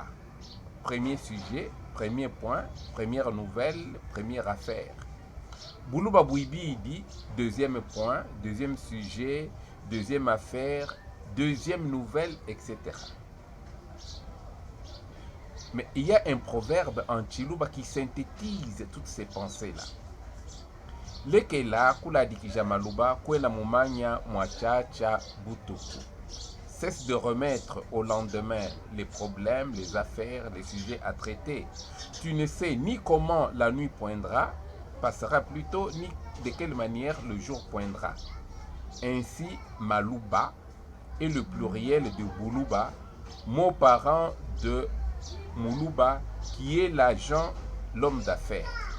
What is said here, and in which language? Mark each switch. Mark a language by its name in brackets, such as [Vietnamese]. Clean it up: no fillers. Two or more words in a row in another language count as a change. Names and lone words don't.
[French] Premier sujet, premier point, première nouvelle, première affaire. Buluba Bouibi dit deuxième point, deuxième sujet, deuxième affaire, deuxième nouvelle, etc. Mais il y a un proverbe en Chiluba qui synthétise toutes ces pensées-là. [Luba-Katanga] Lekela kula dikijamaluba kwela mumanya mwachacha butuku. [French] Cesse de remettre au lendemain les problèmes, les affaires, les sujets à traiter. Tu ne sais ni comment la nuit poindra, passera plutôt, ni de quelle manière le jour poindra. Ainsi, Maluba est le pluriel de Buluba, mot parent de Muluba, qui est l'agent, l'homme d'affaires.